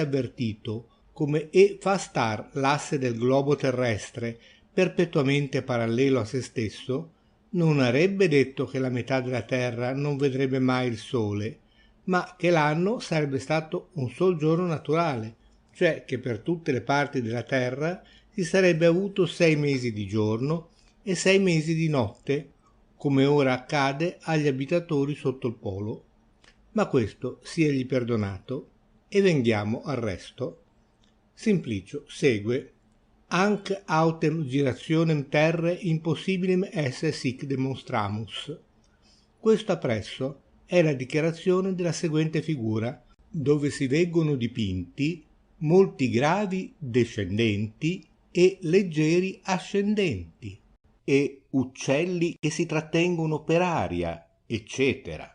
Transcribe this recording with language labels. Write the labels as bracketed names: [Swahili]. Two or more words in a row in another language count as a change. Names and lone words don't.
[Italian] avvertito come fa star l'asse del globo terrestre perpetuamente parallelo a se stesso, non avrebbe detto che la metà della terra non vedrebbe mai il sole, ma che l'anno sarebbe stato un sol giorno naturale, cioè che per tutte le parti della terra si sarebbe avuto 6 mesi di giorno e 6 mesi di notte, come ora accade agli abitatori sotto il polo. Ma questo siegli perdonato, e venghiamo al resto. Simplicio segue. [Latin] Anc autem girationem terre impossibilem esse sic demonstramus. [Italian] Questo appresso è la dichiarazione della seguente figura, dove si veggono dipinti molti gravi descendenti e leggeri ascendenti, e uccelli che si trattengono per aria, eccetera.